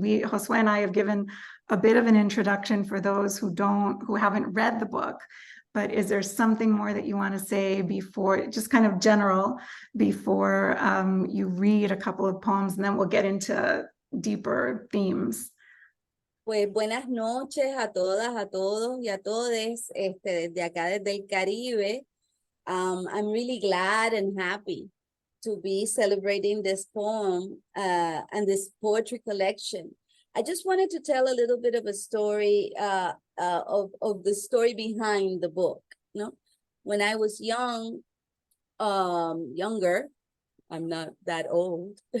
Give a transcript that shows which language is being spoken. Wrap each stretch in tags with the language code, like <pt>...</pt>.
<en>Josue and I have given a bit of an introduction for those who haven't read the book. But is there something more that you want to say before, just kind of general, before you read a couple of poems, and then we'll get into deeper themes?</en> <es>Pues buenas noches a todas, a todos y a todes desde acá, desde el Caribe.</es> <en>I'm really glad and happy to be celebrating this poem and this poetry collection. I just wanted to tell a little bit of a story of the story behind the book. You know, when I was younger, I'm not that old.</en>